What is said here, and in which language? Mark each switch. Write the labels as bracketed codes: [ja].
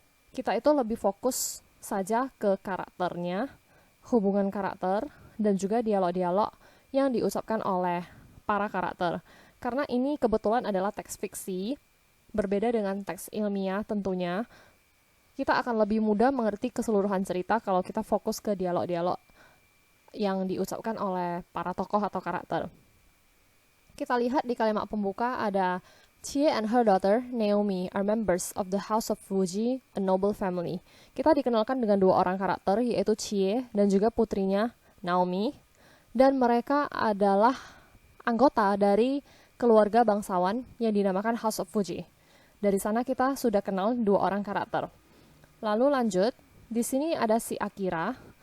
[id] Kita itu lebih fokus saja ke karakternya, hubungan karakter, dan juga dialog-dialog yang diucapkan oleh para karakter. Karena ini kebetulan adalah teks fiksi, berbeda dengan teks ilmiah tentunya, kita akan lebih mudah mengerti keseluruhan cerita kalau kita fokus ke dialog-dialog yang diucapkan oleh para tokoh atau karakter. Kita lihat di kalimat pembuka ada [en] Chie and her daughter, Naomi, are members of the House of Fuji, a noble family. [id] Kita dikenalkan dengan dua orang karakter, yaitu Chie dan juga putrinya, Naomi. Dan mereka adalah anggota dari keluarga bangsawan yang dinamakan House of Fuji. Dari sana kita sudah kenal dua orang karakter. Lalu lanjut, di sini ada si Akira.